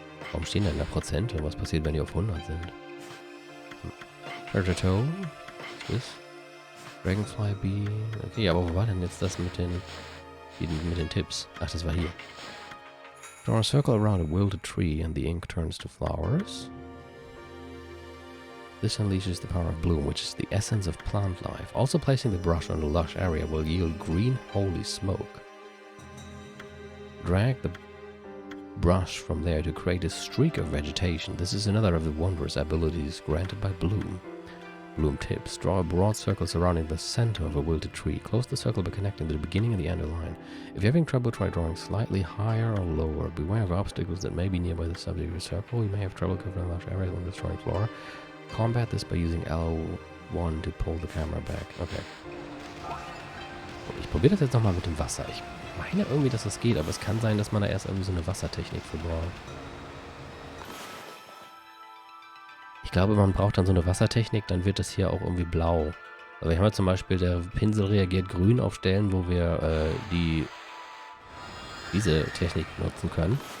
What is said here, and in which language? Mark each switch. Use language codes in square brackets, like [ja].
[de] Warum stehen da in der Prozente? Was passiert, wenn die auf 100 sind? Treasure toe, was ist das? Dragonfly bee. Okay, aber wo war denn jetzt das mit den Tipps? Ach, das war hier. [en] Draw a circle around a wilted tree and the ink turns to flowers. This unleashes the power of bloom, which is the essence of plant life. Also placing the brush on a lush area will yield green holy smoke. Drag the brush from there to create a streak of vegetation. This is another of the wondrous abilities granted by bloom. Bloom tips. Draw a broad circle surrounding the center of a wilted tree. Close the circle by connecting the beginning and the end of the line. If you're having trouble, try drawing slightly higher or lower. Beware of obstacles that may be nearby the subject of your circle. You may have trouble covering large areas when destroying flora. Combat this by using L1 to pull the camera back. Okay. [de] Ich probiere das jetzt nochmal mit dem Wasser. Ich meine irgendwie, dass das geht, aber es kann sein, dass man da erst irgendwie so eine Wassertechnik für braucht. Ich glaube, man braucht dann so eine Wassertechnik, dann wird das hier auch irgendwie blau. Also wir haben ja zum Beispiel, der Pinsel reagiert grün auf Stellen, wo wir diese Technik nutzen können.